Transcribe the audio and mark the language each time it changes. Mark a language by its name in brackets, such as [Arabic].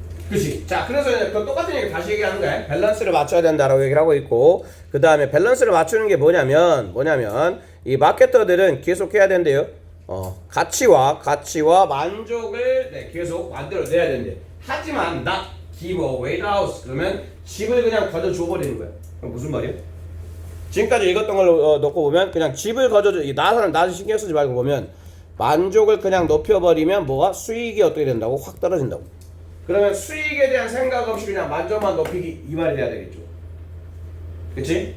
[Korean] 그치? 자, 그래서 그 똑같은 얘기 다시 얘기하는 거야. 밸런스를 맞춰야 된다라고 얘기를 하고 있고, 그 다음에 밸런스를 맞추는 게 뭐냐면 이 마케터들은 계속 해야 된대요. 가치와 만족을 계속 만들어내야 된대. 하지만 [English] not give away the house. [Korean] 그러면 집을 그냥 거저줘 버리는 거야. 그럼 무슨 말이야? 지금까지 읽었던 걸 놓고 보면 그냥 집을 거저줘. 나는 신경 쓰지 말고 보면 만족을 그냥 높여버리면 뭐가 수익이 어떻게 된다고? 확 떨어진다고. 그러면 수익에 대한 생각 없이 그냥 만족만 높이기 이 말이 돼야 되겠죠. 그치?